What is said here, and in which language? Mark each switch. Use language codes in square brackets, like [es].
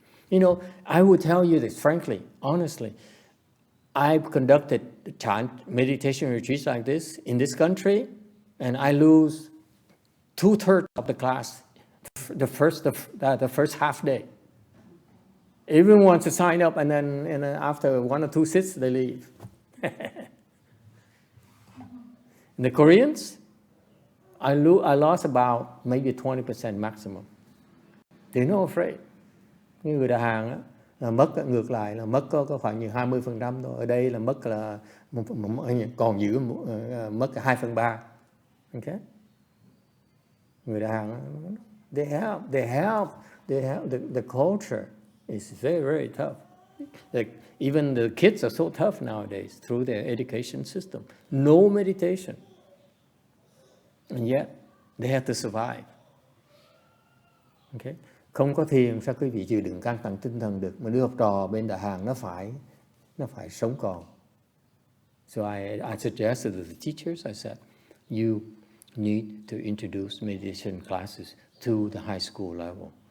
[en] You know, I would tell you this frankly, honestly. I've conducted chant meditation retreats like this in this country, and I lose 2/3 of the class the first half day. Everyone wants to sign up, and then after 1 or 2 sits, they leave. The Koreans, I lost about maybe 20% maximum. They're not afraid. [vi] Như người Đà Hàn á, là mất ngược lại là mất có khoảng như 20% thôi. Ở đây là mất là còn giữ mất 2/3. [en] Okay? [vi] Người Đà Hàn, [en] they help. The culture is very, very tough. Like even the kids are so tough nowadays through their education system. No meditation. And yet they have to survive. Okay? [vi] Không có thiền sao quý vị chịu đựng căng thẳng tinh thần được, mà đứa học trò bên Đà Hàn nó phải sống còn. [en] So I suggested to the teachers, I said, you need to introduce meditation classes to the high school level.